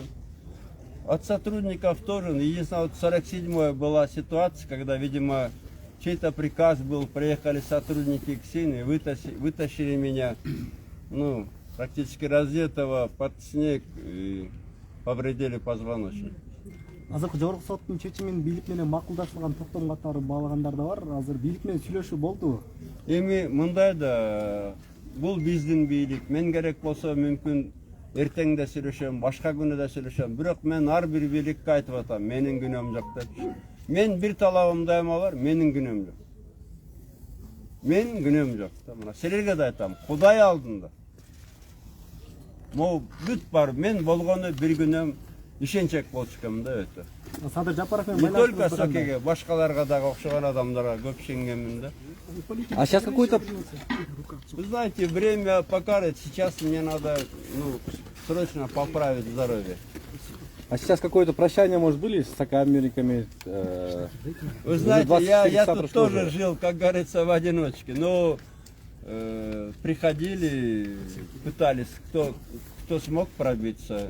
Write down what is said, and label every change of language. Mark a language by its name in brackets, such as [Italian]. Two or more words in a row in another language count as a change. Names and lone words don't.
[Russian] От сотрудников тоже. Единственное, вот в 47-й была ситуация, когда, видимо, чей-то приказ был, приехали сотрудники КСИН и вытащили меня, ну, практически раздетого под снег и повредили позвоночник. [Kyrgyz] Азыр жогорку соттун чечимин бийлик менен макулдашылган токтом катары баалагандар да бар. Азыр бийлик менен сүйлөшүү болдубу? Эми мындай да, бул биздин бийлик. Мен керек болсо мүмкүн эртең да сүйлөшөм, башка күнү да сүйлөшөм. Бирок мен ар бир бийликке айтып атам, менин күнөөм жок деп. Мен бир талабым дайыма бар, менин күнөөм жок. Менин күнөөм жок. Мына силерге да айтам, Кудай алдында. Могу бүт бар, мен болгону бир күнөөм ишенчек болчукмун да өтө. Садыр Жапаров менен [Russian] Не только [Kyrgyz] Сокеге, башкаларга дагы окшогон адамдарга көп ишенгенмин да. [Russian] А сейчас какой-то... Вы знаете, время покажет, сейчас мне надо, ну, срочно поправить здоровье. А сейчас какое-то прощание, может, были с сокамерниками? Вы Уже знаете, 24 я часа тут прошло тоже уже. жил, как говорится, в одиночке. Но приходили, пытались, кто смог пробиться.